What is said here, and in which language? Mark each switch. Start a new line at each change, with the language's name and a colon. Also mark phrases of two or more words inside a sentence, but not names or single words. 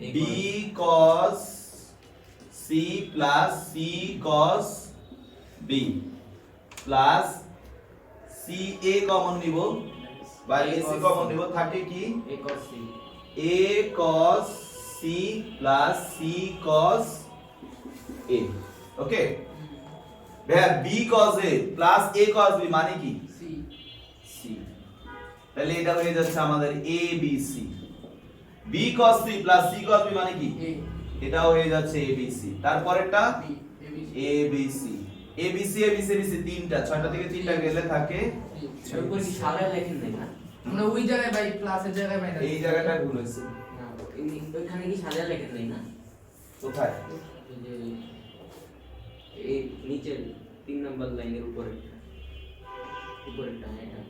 English: b cos c plus c cos b plus c a
Bangla: কমন নিব বা ac কমন নিব থাকে কি
English: a cos c a cos c plus c cos a
Bangla: ওকে ভাইয়া
English: b cos a plus a cos b
Bangla: মানে কি
English: c
Bangla: তাহলে এটা হয়ে যাচ্ছে আমাদের
English: a b c b cos c plus c cos b
Bangla: মানে কি এটাও হয়ে যাচ্ছে
English: a b c তারপরেরটা a b c a b c a b c a b c
Bangla: তিনটা ছয়টা থেকে তিনটা গেলে থাকে এর উপর কি সাজায় লেখেন নাই না আমরা ওই জায়গায় ভাই প্লাসের জায়গায় মাইনাস এই জায়গাটা ভুল হয়েছে না ওইখানে কি সাজায় লেখেন নাই না কোথায় এই যে এই নিচের 3 নাম্বার লাইনের উপরেরটা এটা